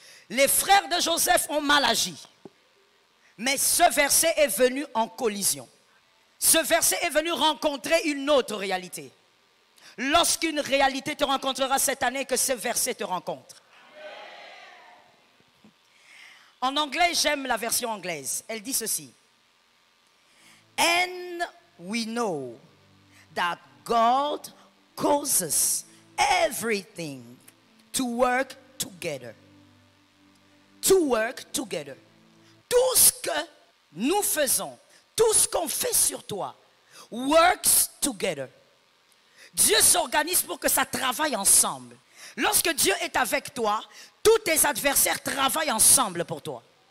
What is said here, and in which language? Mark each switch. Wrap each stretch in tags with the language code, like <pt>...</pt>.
<fr>Les frères de Joseph ont mal agi. Mais ce verset est venu en collision. Ce verset est venu rencontrer une autre réalité. Lorsqu'une réalité te rencontrera cette année, que ce verset te rencontre. En anglais, j'aime la version anglaise. Elle dit ceci.</fr> <en>And we know that God causes everything to work together. To work together.</en> <fr>Tout ce que nous faisons, tout ce qu'on fait sur toi,</fr> <en>works together.</en> <fr>Dieu s'organise pour que ça travaille ensemble. Lorsque Dieu est avec toi, tous tes adversaires travaillent ensemble pour toi.</fr>